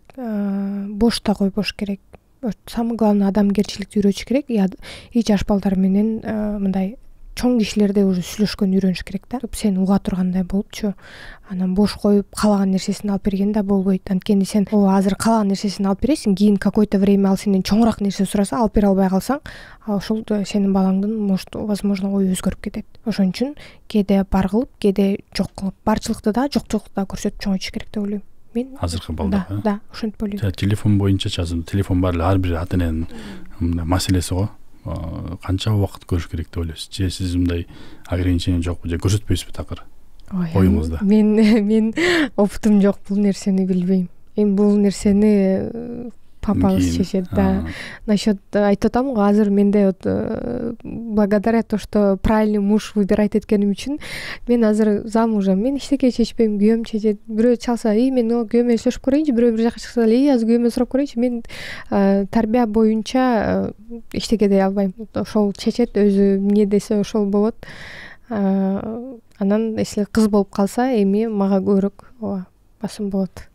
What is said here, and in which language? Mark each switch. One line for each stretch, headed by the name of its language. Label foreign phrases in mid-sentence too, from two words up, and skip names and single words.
Kyrgyz: Бош да койбош керек.
Russian: Самый главный
Kyrgyz: адамгерчиликти үйрөтүш керек. И жаш балдар менен мындай чоң кишилерде уже сүйлөшкөн үйрөнүш керек да. Сен уга тургандай болупчу. Анан бош коюп каалаган нерсесин алып берген да болбойт. Анткени сен азыр каалаган нерсесин алып бересиң, кийин
Russian: какое-то время
Kyrgyz: ал сенден чоңураак нерсе сураса, алып бере албай калсаң, ошол сенин балаңдын
Russian: может возможно
Kyrgyz: ою өзгөрүп кетет. Ошон үчүн кээде бар кылып, кээде жок кылып, барчылыкты да, жокчулукты да көрсөтүп чоңойтуш керек деп ойлойм. Мен азыркы балдар. Да, ошентип ойлойм. Телефон боюнча азыр телефон бар эле ар бир ата эненин маселеси го. Канча убакыт көрүш керек деп ойлойсуз? Же сиз мындай ограничение жокпу, же көрсөтпөйсүзбү такыр оюңузда? Мен опытым жок, бул нерсени билбейм. Эми бул нерсени папабыз чечет да. Насчет айтып атам го, азыр менде
Russian: вот благодаря то, что правильный муж выбирать
Kyrgyz: эткеним үчүн мен азыр замужем. Мен эчтеке чечпейм, күйөөм чечет. Бирөө чалса, мен күйөөмө сүйлөшүп көрөйүнчү, бирөө бир жака чыкса эле, азыр күйөөмө сурап көрөйүнчү. Мен тарбия боюнча эчтеке дей албайм. Ошол чечет, өзү эмне десе ошол болот. Анан если кыз болуп калса, эми мага көбүрөөк басым болот.